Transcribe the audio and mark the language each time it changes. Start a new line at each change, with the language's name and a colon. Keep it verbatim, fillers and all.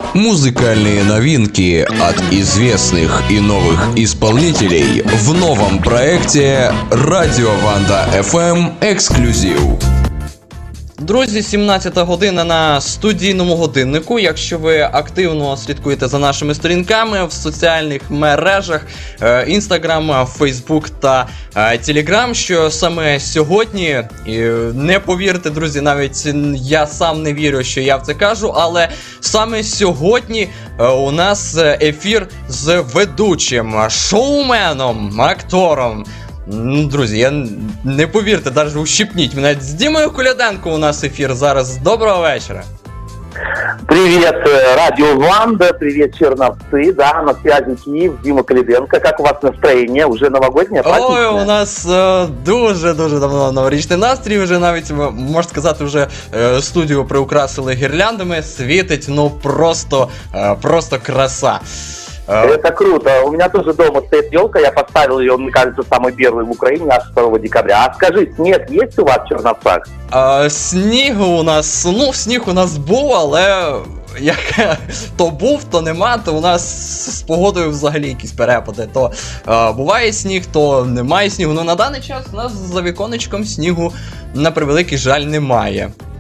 Russian: Музыкальные новинки от известных и новых исполнителей в новом проекте Радіо Ванда еф ем Ексклюзив.
Ukrainian: Друзі, сімнадцята година на студійному годиннику. Якщо ви активно слідкуєте за нашими сторінками в соціальних мережах Instagram, Facebook та Telegram, що саме сьогодні, не повірте, друзі, навіть я сам не вірю, що я в це кажу, але саме сьогодні у нас ефір з ведучим, шоуменом, актором. Друзі, я не повірте, навіть ущипніть мене. З Дімою Коляденко у нас ефір зараз. Доброго вечора.
Russian: Привет, Радио Ванда, привет, черновцы, да, на связи Киев, Дима Коляденко. Как у вас настроение? Уже новогоднее, праздничное?
Ukrainian: Ой, у нас е, дуже-дуже давно новорічний настрій, вже навіть, можна сказати, вже е, студію приукрасили гірляндами, світить, ну просто, е, просто краса.
Russian: Это круто. У меня тоже дома стоит елка. Я поставил ее, мне кажется, самой первой в Украине, аж второго декабря. А скажи, снег есть у вас в Черновцах?
Ukrainian: А, снігу у нас, ну, сніг у нас був, але як то був, то нема, то у нас з погодою взагалі якісь перепади. То а, буває сніг, то немає снігу. Ну, на даний час у нас за віконечком снігу, на превеликий жаль, немає.